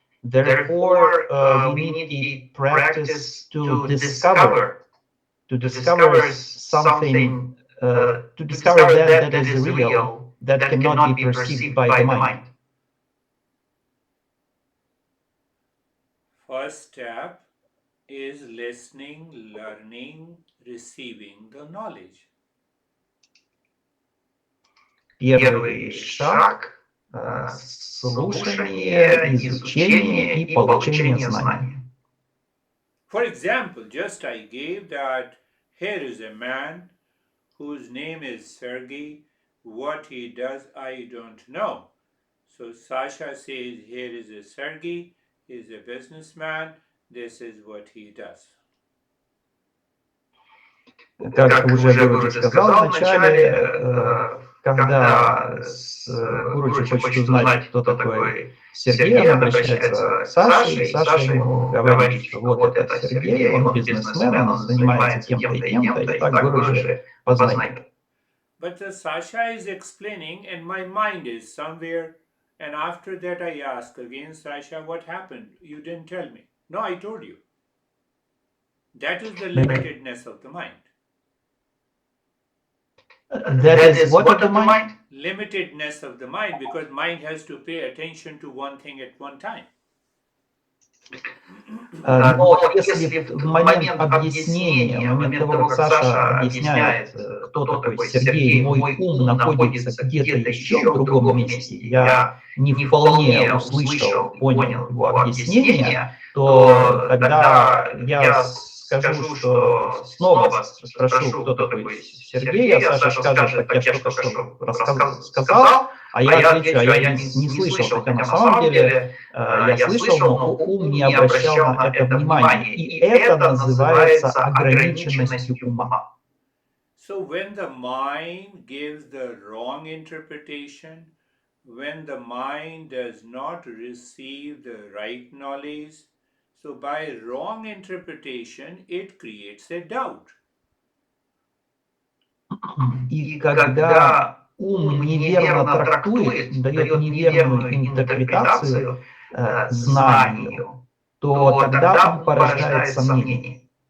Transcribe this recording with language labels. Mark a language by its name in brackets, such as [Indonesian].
[English] Therefore, we need to practice to discover something, to discover that is real, that cannot be perceived by the mind. First step is listening, learning, receiving the knowledge. [Russian] Первый шаг — слушание, изучение и получение знаний. [English] For example, just I gave that here is a man whose name is Sergey. What he does, I don't know. So Sasha says, here is a Sergey, he is a businessman, this is what he does. [Russian] Как уже Гуруджи сказал вначале, когда Гуруджи хочет узнать, кто такой Сергей, он обращается к Саше, и Саша ему говорит, что вот это Сергей, он бизнесмен, он занимается тем-то и тем-то, и так Гуруджи познает. [English] But Sasha is explaining and my mind is somewhere, and after that I ask again, Sasha, what happened? You didn't tell me. No, I told you. That is the limitedness of the mind. That is what of the mind? Limitedness of the mind, because mind has to pay attention to one thing at one time. [Russian] Но если в момент объяснения, в момент того, как Саша объясняет, кто такой Сергей, мой ум находится где-то еще в другом месте, я не вполне услышал, понял его объяснение, то тогда я скажу, что снова спрошу, кто такой Сергей, а Саша скажет, так я только что сказал, а я отвечу, а я не слышал, хотя на самом деле я слышал, но ум не обращал на это внимания. И это называется ограниченностью ума. [English] So when the mind gives the wrong interpretation, when the mind does not receive the right knowledge, so by wrong interpretation, it creates a doubt. [Russian] И когда ум неверно трактует, дает неверную интерпретацию знанию, то тогда он порождает сомнения.